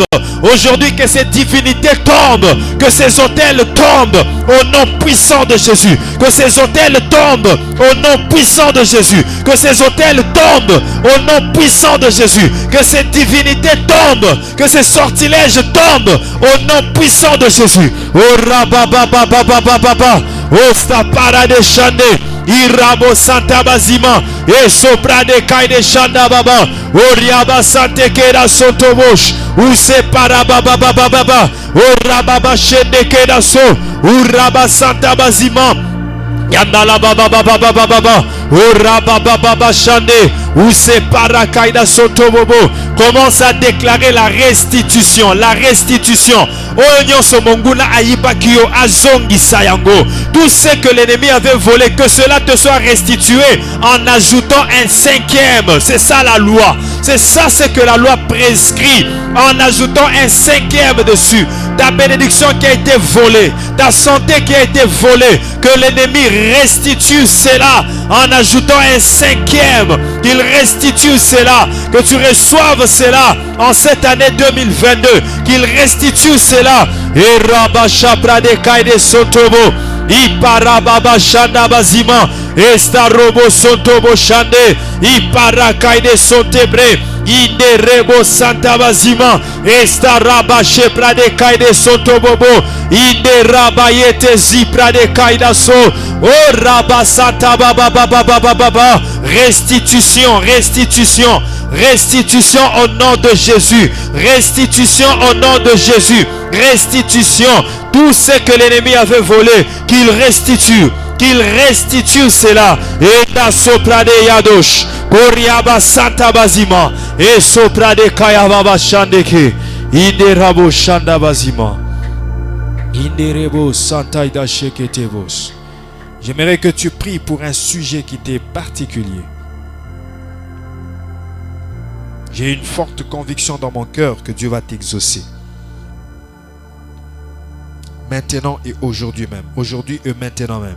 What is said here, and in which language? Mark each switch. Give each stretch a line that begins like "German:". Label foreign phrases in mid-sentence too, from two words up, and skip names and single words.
French: Aujourd'hui, que ces divinités tombent, que ces autels tombent au nom puissant de Jésus, que ces autels tombent au nom puissant de Jésus, que ces autels tombent au nom puissant de Jésus, que ces divinités tombent, que ces sortilèges tombent au nom puissant de Jésus. Oh rabababababababa, oh stapara de chande, irabo santa bazima, et sopra de kai de chanda baba, oh riaba sante kera sotobosh, ou separa bababababa, oh rababa chende kera so, ou raba santa bazima, yandala babababababa, oh rabababa chande, ou separa kaida sotobobo. Commence à déclarer la restitution, la restitution. Tout ce que l'ennemi avait volé, que cela te soit restitué en ajoutant un cinquième. C'est ça la loi. C'est ça ce que la loi prescrit, en ajoutant un cinquième dessus. Ta bénédiction qui a été volée, ta santé qui a été volée, que l'ennemi restitue cela en ajoutant un cinquième. Qu'il restitue cela, que tu reçoives cela en cette année 2022, qu'il restitue cela. Et Rabashapra de Kaide Sotobo, Iparababa Shanda Bazima, Estarobo Sotobo Shande, Iparakaide Sotebre, Inerebo Santa Bazima, Estaraba Shepra de Kaide Sotobobo, Inerabayete Zipra de Kaidaso, Oh Rabba Santa Baba Baba Baba Baba, restitution, restitution, restitution au nom de Jésus, restitution au nom de Jésus, restitution, tout ce que l'ennemi avait volé, qu'il restitue cela. Et ta sopra de Yadosh, Koriaba Santa Bazima, et sopra de Kayababa Shandeke, Inerabo Shanda Bazima, Inerebo Santa Idasheketevos. J'aimerais que tu pries pour un sujet qui t'est particulier. J'ai une forte conviction dans mon cœur que Dieu va t'exaucer. Maintenant et aujourd'hui même. Aujourd'hui et maintenant même.